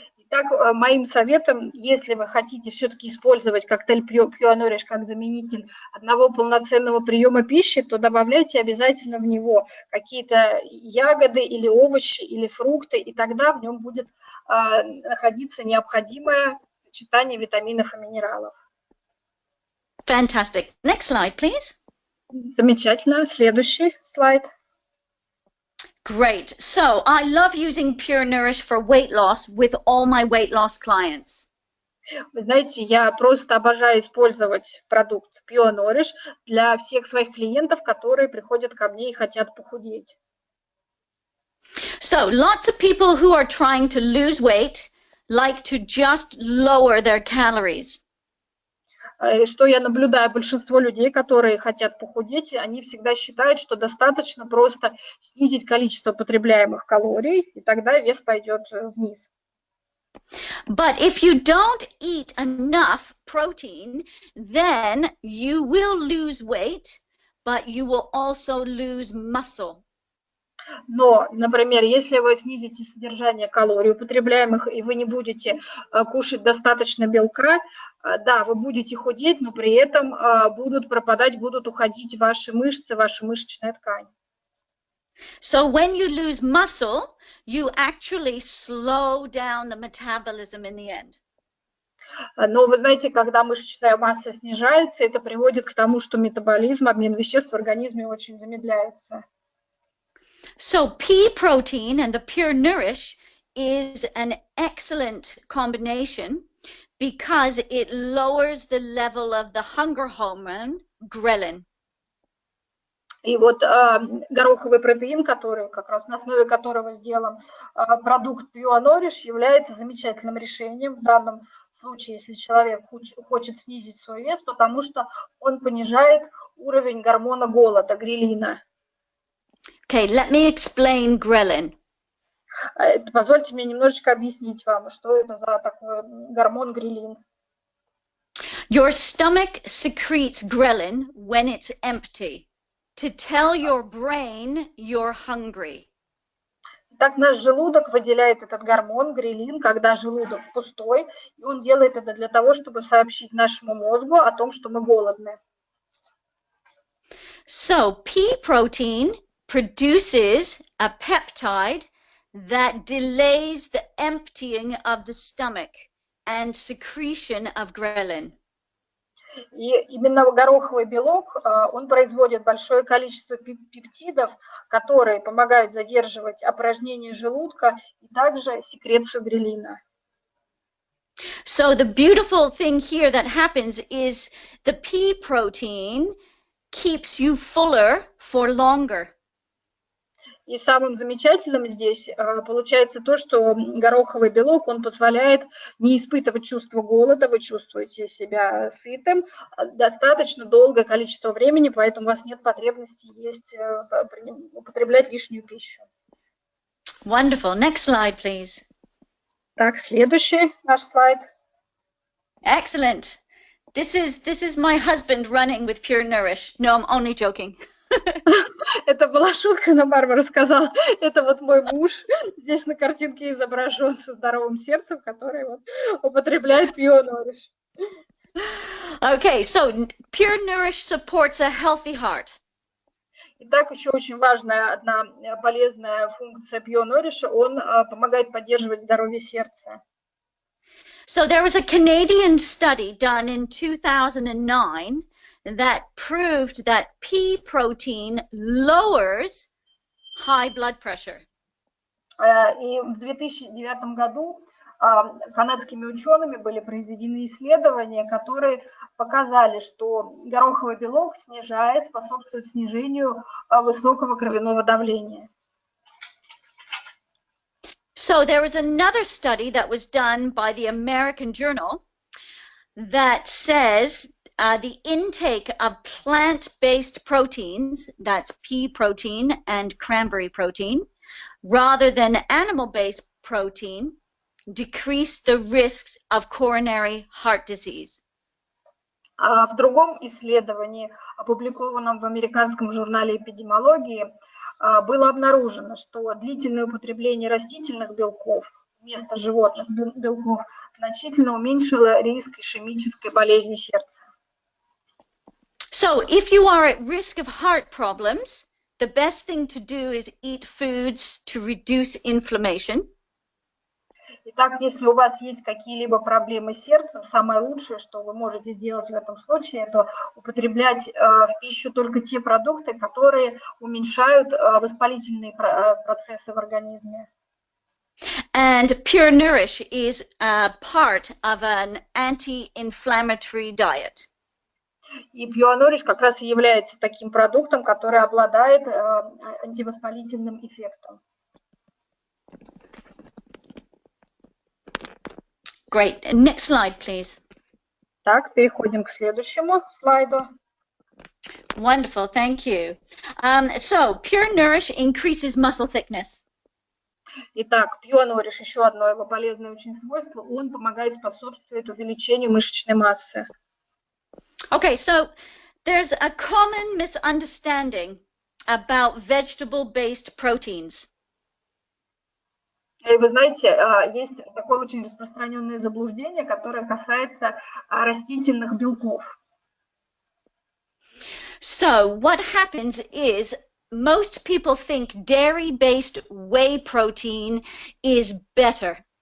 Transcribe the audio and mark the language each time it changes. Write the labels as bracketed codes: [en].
[ru] Итак, моим советом, если вы хотите все-таки использовать коктейль Pure Nourish как заменитель одного полноценного приема пищи, то добавляйте обязательно в него какие-то ягоды или овощи или фрукты, и тогда в нем будет находиться необходимое сочетание витаминов и минералов. [en] Fantastic. Next slide, please. [ru] Замечательно. Следующий слайд. [en] Great. So I love using Pure Nourish for weight loss with all my weight loss clients. [ru] Вы знаете, я просто обожаю использовать продукт Pure Nourish для всех своих клиентов, которые приходят ко мне и хотят похудеть. [en] So lots of people who are trying to lose weight like to just lower their calories. [ru] Что я наблюдаю, большинство людей, которые хотят похудеть, они всегда считают, что достаточно просто снизить количество потребляемых калорий, и тогда вес пойдет вниз. [en] But if you don't eat enough protein, then you will lose weight, but you will also lose muscle. [ru] Но, например, если вы снизите содержание калорий употребляемых, и вы не будете кушать достаточно белка, да, вы будете худеть, но при этом будут пропадать, будут уходить ваши мышцы, ваша мышечная ткань. [en] So when you lose muscle, you actually slow down the metabolism in the end. [ru] Но вы знаете, когда мышечная масса снижается, это приводит к тому, что метаболизм, обмен веществ в организме очень замедляется. [en] So pea protein and the Pure Nourish is an excellent combination because it lowers the level of the hunger hormone, ghrelin. [ru] И вот гороховый протеин, который как раз на основе которого сделан продукт Pure Nourish, является замечательным решением в данном случае, если человек хочет снизить свой вес, потому что он понижает уровень гормона голода, грелина. [en] Okay, let me explain ghrelin. [ru] Позвольте мне немножечко объяснить вам, что это за такой гормон грелин. [en] Your stomach secretes ghrelin when it's empty to tell your brain you're hungry. [ru] Так наш желудок выделяет этот гормон грелин, когда желудок пустой, и он делает это для того, чтобы сообщить нашему мозгу о том, что мы голодны. [en] So pea protein produces a peptide that delays the emptying of the stomach and secretion of ghrelin. [ru] И именно гороховый белок, он производит большое количество пептидов, которые помогают задерживать опорожнение желудка и также секрецию грелина. [en] So the beautiful thing here that happens is the pea protein keeps you fuller for longer. [ru] И самым замечательным здесь получается то, что гороховый белок, он позволяет не испытывать чувство голода, вы чувствуете себя сытым достаточно долгое количество времени, поэтому у вас нет потребности употреблять лишнюю пищу. [en] Wonderful. Next slide, please. [ru] Так, следующий наш слайд. [en] Excellent. This is my husband running with Pure Nourish. No, I'm only joking. [ru] Это была шутка, но Барбара сказала, это вот мой муж, здесь на картинке изображен со здоровым сердцем, который вот употребляет Pure Nourish. [en] Okay, so Pure Nourish supports a healthy heart. [ru] Итак, еще очень важная одна полезная функция Pure Nourish, он помогает поддерживать здоровье сердца. [en] So there was a Canadian study done in 2009 that proved that pea protein lowers high blood pressure. [ru] И в 2009 году канадскими учеными были произведены исследования, которые показали, что гороховый белок способствует снижению высокого кровяного давления. [en] So there was another study that was done by the American Journal that says the intake of plant-based proteins, that's pea protein and cranberry protein, rather than animal-based protein, decrease the risks of coronary heart disease. [ru] В другом исследовании, опубликованном в американском журнале эпидемиологии, было обнаружено, что длительное употребление растительных белков вместо животных белков значительно уменьшило риск ишемической болезни сердца. [en] So if you are at risk of heart problems, the best thing to do is eat foods to reduce inflammation. [ru] Итак, если у вас есть какие-либо проблемы с сердцем, самое лучшее, что вы можете сделать в этом случае, это употреблять в пищу только те продукты, которые уменьшают воспалительные процессы в организме. [en] And Pure Nourish is a part of an anti-inflammatory diet. [ru] И Pure Nourish как раз и является таким продуктом, который обладает антивоспалительным эффектом. [en] Great. Next slide, please. [ru] Так, переходим к следующему слайду. [en] Wonderful, thank you. So, Pure Nourish increases muscle thickness. [ru] Итак, Pure Nourish, еще одно его полезное очень свойство, он помогает способствовать увеличению мышечной массы. [en] Okay, so there's a common misunderstanding about vegetable-based proteins. [ru] И вы знаете, есть такое очень распространенное заблуждение, которое касается растительных белков. [en] So what happens is most people think dairy-based whey protein is better.